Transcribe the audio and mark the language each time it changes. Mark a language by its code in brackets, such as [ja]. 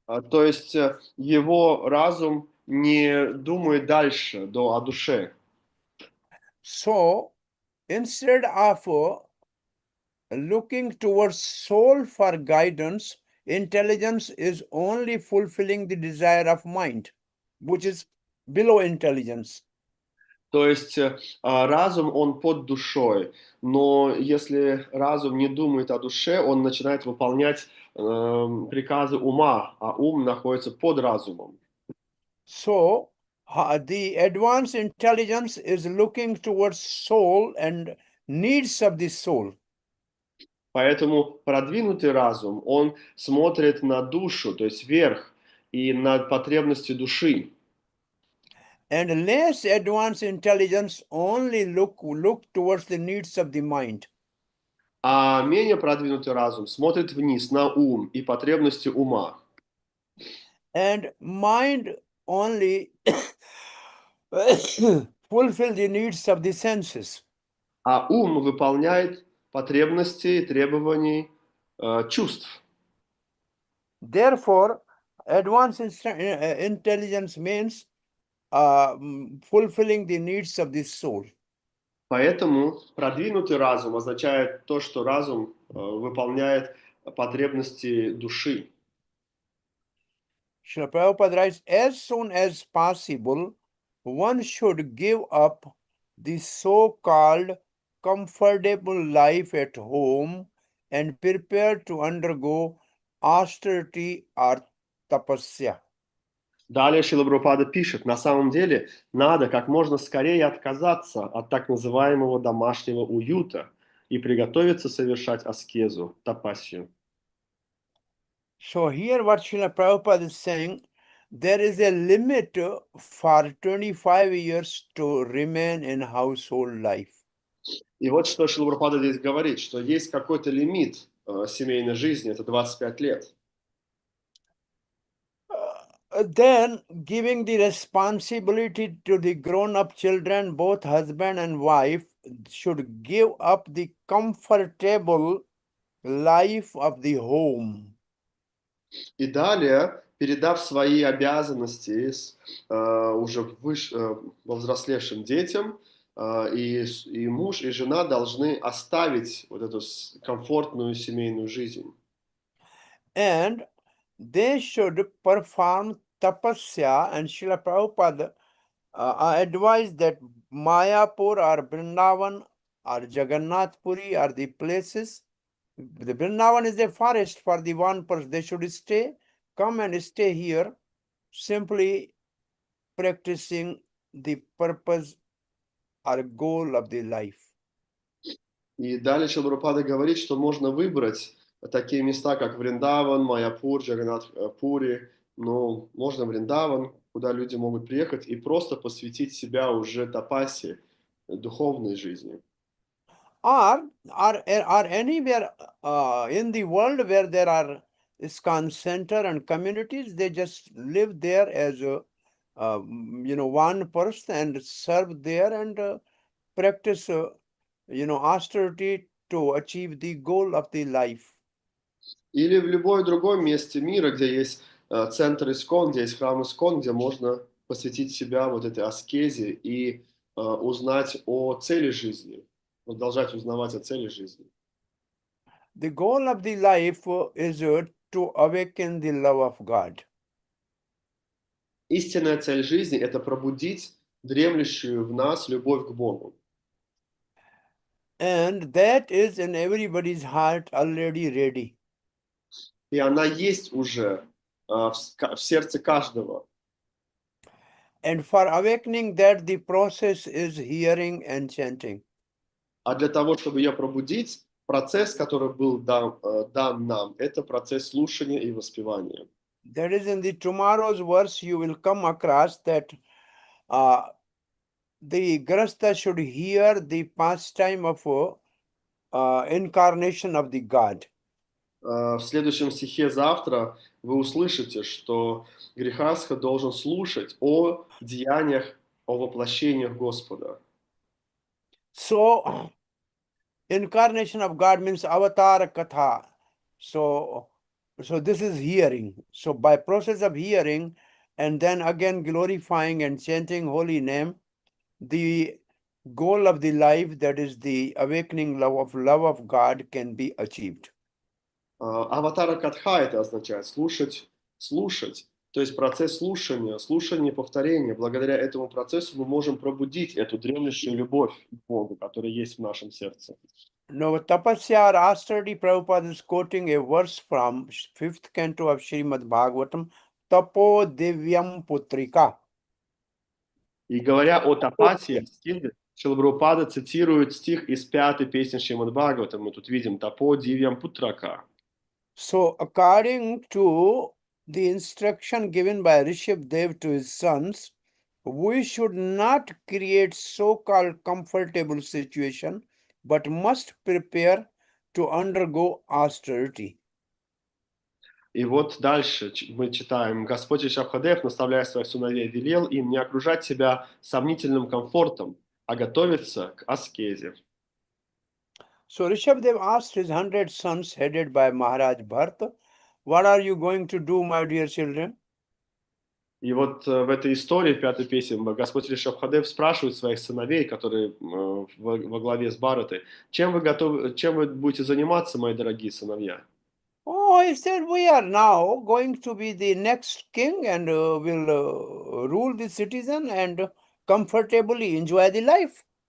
[ru] То есть его разум не думает дальше о душе. [en] So instead of looking towards soul for guidance, intelligence is only fulfilling the desire of mind, which is below intelligence. [ru] То есть разум, он под душой, но если разум не думает о душе, он начинает выполнять приказы ума, а ум находится под разумом. [en] So the advanced intelligence is looking towards soul and needs of the soul. [ru] Поэтому продвинутый разум, он смотрит на душу, то есть вверх, и на потребности души. [en] And less advanced intelligence only look towards the needs of the mind. [ru] А менее продвинутый разум смотрит вниз на ум и потребности ума. [en] And mind only fulfill the needs of the senses. [ru] А ум выполняет потребности и требований чувств. [en] Therefore, advanced intelligence means fulfilling the needs of the soul. [ru] Поэтому продвинутый разум означает то, что разум выполняет потребности души. [en] Srila Prabhupada writes, as soon as possible, one should give up the so-called comfortable life at home and prepare to undergo austerity or tapasya. [ru] Далее Шрила Прабхупада пишет, на самом деле надо как можно скорее отказаться от так называемого домашнего уюта и приготовиться совершать аскезу, тапасию. [en] So here what Srila Prabhupada is saying, there is a limit for 25 years to remain in household life. [ru] И вот что Шрила Прабхупада здесь говорит, что есть какой-то лимит семейной жизни, это 25 лет. [en] Then giving the responsibility to the grown-up children, both husband and wife should give up the comfortable life of the home. [ru] И далее, передав свои обязанности уже повзрослевшим детям, и муж, и жена должны оставить вот эту комфортную семейную жизнь. [en] And they should perform tapasya, and Srila Prabhupada advised that Mayapur or Vrindavan or Jagannath Puri are the places. The Vrindavan is a forest for the one person. They should come and stay here, simply practicing the purpose or goal of the life. [ru] И далее Шрила Прабхупада говорит, что можно выбрать такие места, как Вриндаван, Майяпур, Джаганнат Пури, но можно Вриндаван, куда люди могут приехать и просто посвятить себя уже тапасе, духовной жизни. [en] Or anywhere in the world where there are ISKCON center and communities, they just live there as one person and serve there and practice austerity to achieve the goal of the life. [ru] Или в любой другом месте мира, где есть центр ИСККОН, где есть храм ИСККОН, где можно посвятить себя вот этой аскезе и узнать о цели жизни, продолжать узнавать о цели жизни. [en] The goal of the life is to awaken the love of God. [ru] Истинная цель жизни – это пробудить дремлющую в нас любовь к Богу. [en] And that is in everybody's heart already ready. [ru] И она есть уже в сердце каждого. [en] And for awakening that, the process is hearing and chanting. [ru] А для того, чтобы ее пробудить, процесс, который был дан нам, это процесс слушания и воспевания. [en] That is in the tomorrow's verse you will come across that the Grasta should hear the pastime of incarnation of the God. [ru] В следующем стихе завтра вы услышите, что грехастха должен слушать о деяниях, о воплощениях Господа. [en] So, incarnation of God means avatar katha. So this is hearing. So by process of hearing and then again glorifying and chanting holy name, the goal of the life, that is the awakening love of God, can be achieved. [ru] Аватара Катха это означает слушать, слушать. То есть процесс слушания и повторения. Благодаря этому процессу мы можем пробудить эту дремлющую любовь к Богу, которая есть в нашем сердце. [en] Now, Tapasya or austerity, Prabhupada is quoting a verse from 5th canto of Srimad Bhagavatam, [sa] Tapo Divyam Putrika. [ru] И говоря о тапасе, Шрила Прабхупада цитирует стих из 5-й песни Шримад Бхагаватам. Мы тут видим [sa] «Тапо дивьям путрака». [en] So, according to the instruction given by Rishabh Dev to his sons, we should not create so-called comfortable situation, but must prepare to undergo austerity. [ru] И вот дальше мы читаем: «Господь Ришабхадев, наставляя своих сыновей, велел им не окружать себя сомнительным комфортом, а готовиться к аскезе». [en] So Rishabh Dev asked his 100 sons headed by Maharaj Bharata, "What are you going to do, my dear children?" [ru] И вот в этой истории, в 5-й песне, Господь Ришабхадев спрашивает своих сыновей, которые во главе с Бхаратой: чем вы будете заниматься, мои дорогие сыновья? [en] Oh, he said, "We are now going to be the next king and will rule the citizen and comfortably enjoy the life."